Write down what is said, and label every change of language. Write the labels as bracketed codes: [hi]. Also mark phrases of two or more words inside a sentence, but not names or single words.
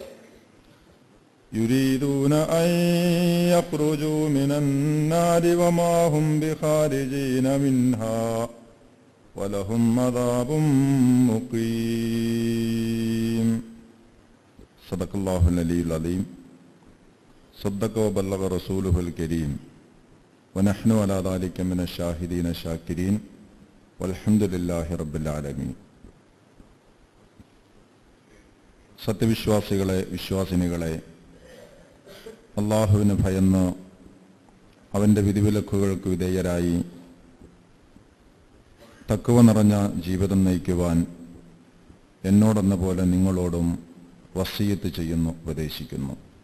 [ar] يريدون أن يخرجوا من النار وما هم بخارجين منها ولهم عذاب مقيم. صدق الله العلي العظيم. صدق وبلغ رسوله الكريم. ونحن على ذلك من الشاهدين الشاكرين والحمد لله رب العالمين. [ml] സത്യവിശ്വാസികളെ, വിശ്വാസിനികളെ, അള്ളാഹുവിന് ഭയന്ന് അവൻ്റെ വിധിവിലക്കുകൾക്ക് വിധേയരായി തഖ്വ നിറഞ്ഞ ജീവിതം നയിക്കുവാൻ എന്നോടെന്ന പോലെ നിങ്ങളോടും വസിയ്യത്ത് ചെയ്യുന്നു, ഉപദേശിക്കുന്നു.